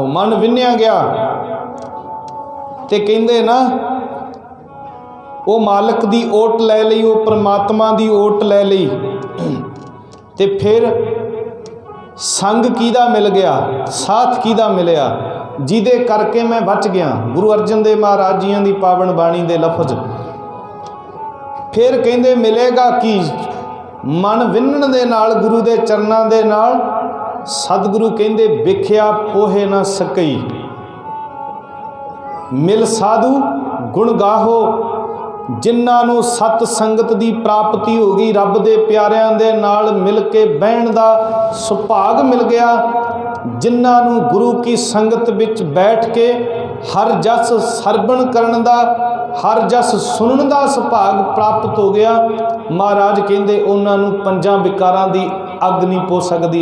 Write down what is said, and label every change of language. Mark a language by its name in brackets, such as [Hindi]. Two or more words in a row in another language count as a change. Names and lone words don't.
[Punjabi] ਮਨ ਵਿੰਨ੍ਹਿਆ ਗਿਆ ਤੇ ਕਹਿੰਦੇ ਨਾ ਵੋ ਮਾਲਕ ਦੀ ਓਟ ਲੈ ਲਈ, ਵੋ ਪਰਮਾਤਮਾ ਦੀ ਓਟ ਲੈ ਲਈ, ਤੇ ਫਿਰ ਸੰਗ ਕਿਹਦਾ ਮਿਲ ਗਿਆ, ਸਾਥ ਕਿਹਦਾ ਮਿਲਿਆ, ਜਿਹਦੇ ਕਰਕੇ ਮੈਂ ਬਚ ਗਿਆ। ਗੁਰੂ ਅਰਜਨ ਦੇਵ ਮਹਾਰਾਜ ਜੀਆਂ ਦੀ ਪਾਵਨ ਬਾਣੀ ਦੇ ਲਫ਼ਜ਼। ਫਿਰ ਕਹਿੰਦੇ ਮਿਲੇਗਾ ਕਿ ਮਨ ਵਿੰਨ੍ਹਣ ਦੇ ਨਾਲ ਗੁਰੂ ਦੇ ਚਰਨਾਂ ਦੇ ਨਾਲ। ਸਤਿਗੁਰੂ ਕਹਿੰਦੇ ਬਿਖਿਆ ਪੋਹੇ ਨਾ ਸਕਈ, ਮਿਲ ਸਾਧੂ ਗੁਣ ਗਾਹੋ। ਜਿਨ੍ਹਾਂ ਨੂੰ ਸਤ ਸੰਗਤ ਦੀ ਪ੍ਰਾਪਤੀ ਹੋ ਗਈ, ਰੱਬ ਦੇ ਪਿਆਰਿਆਂ ਦੇ ਨਾਲ ਮਿਲ ਕੇ ਬਹਿਣ ਦਾ ਸੁਭਾਗ ਮਿਲ ਗਿਆ, ਜਿਨ੍ਹਾਂ ਨੂੰ ਗੁਰੂ ਕੀ ਸੰਗਤ ਵਿੱਚ ਬੈਠ ਕੇ ਹਰ ਜਸ ਸਰਵਣ ਕਰਨ ਦਾ, ਹਰ ਜਸ ਸੁਣਨ ਦਾ ਸੁਭਾਗ ਪ੍ਰਾਪਤ ਹੋ ਗਿਆ, ਮਹਾਰਾਜ ਕਹਿੰਦੇ ਉਹਨਾਂ ਨੂੰ ਪੰਜਾਂ ਵਿਕਾਰਾਂ ਦੀ ਅੱਗ ਨਹੀਂ ਪੋ ਸਕਦੀ।